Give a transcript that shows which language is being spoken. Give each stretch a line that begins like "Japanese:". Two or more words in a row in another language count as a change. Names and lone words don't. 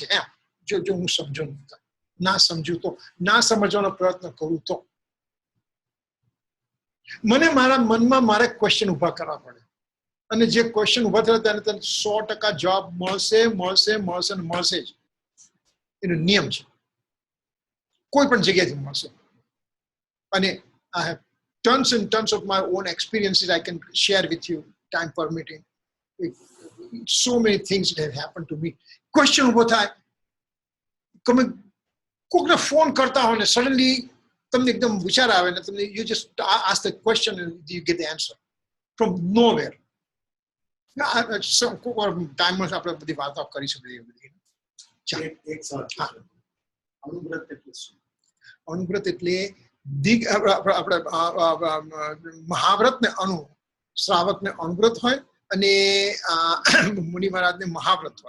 Gujarati: એમ જો હું સમજો ના સમજું તો, ના સમજવાનો પ્રયત્ન કરું તો મને મારા મનમાં મારે ક્વેશ્ચન ઉભા કરવા પડે. અને જે ક્વેશ્ચન ઉભા થયા તેને 100% જવાબ મળશે જ. એનો નિયમ છે, કોઈ પણ જગ્યાએથી મળશે.
English: અને I have tons and tons of my own experiences I can share with you, time permitting. So many things that have happened to me.
Gujarati: Question ઉભો થાય, તમે કોકને ફોન કરતા હો ને સડનલી તમને એકદમ વિચાર આવે ને તમને
English: you just ask the question and you get the answer from nowhere.
Gujarati: ટાઈમમાં આપણે બધી વાતો કરી શકીએ. એક સવાલ છે. અનુવ્રત એટલે શું? અનુવ્રત એટલે આપણે મહાવ્રત ને અનુ, શ્રાવક ને અનુવ્રત હોય અને મુનિ મહારાજ ને મહાવ્રત હોય.